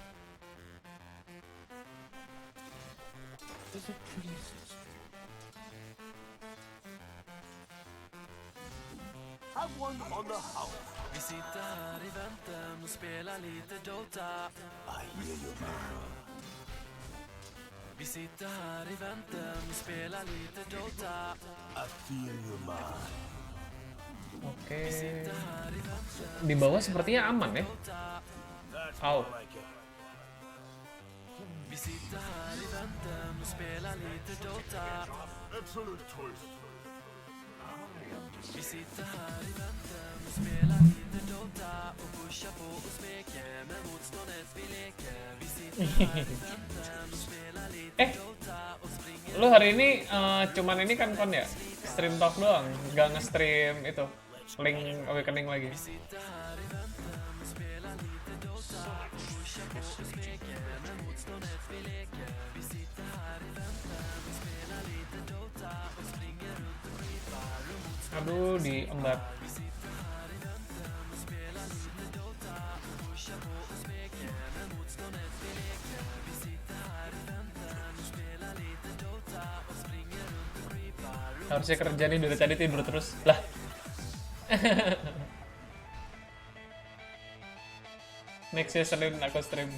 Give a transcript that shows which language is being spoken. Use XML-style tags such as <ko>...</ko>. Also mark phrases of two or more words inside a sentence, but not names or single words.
<en>Have one on the house.</en> <sv>Vi sitter här i väntan och spelar lite Dota.</sv> <en>I hear you, man.</en> <sv>Vi sitter här i väntan och spelar lite Dota.</sv> <en>I feel you, man.</en> <id>Oke. Di bawah sepertinya aman ya. Au.</id> <sv>Vi sitter här i väntan och spelar lite Dota.</sv> <en>Absolute choice.</en> <sv>Vi sitter här i väntan och spelar lite Dota och pushar på och smeker med motståndet vi leker. Vi sitter här i väntan och spelar lite Dota och springer.</sv> <id>Lu hari ini cuman ini kan kon ya?</id> <en>Stream talk</en> <id>doang, nggak nge-stream itu. Link Awakening lagi.</id> <sv>Vi sitter här i väntan och spelar lite Dota och pushar på och smeker med motståndet vi leker. Vi sitter här i väntan och spelar lite Dota och springer runt och creepar och motståndet.</sv> <id>Aduh, diembat.</id> <sv>Vi sitter här i väntan och spelar lite Dota och pushar på och smeker med motståndet vi leker. Vi sitter här i väntan och spelar lite Dota och springer runt och creepar.</sv> <id>Harusnya kerja nih dari tadi tidur terus. Lah. Next ya Senin aku stream.</id>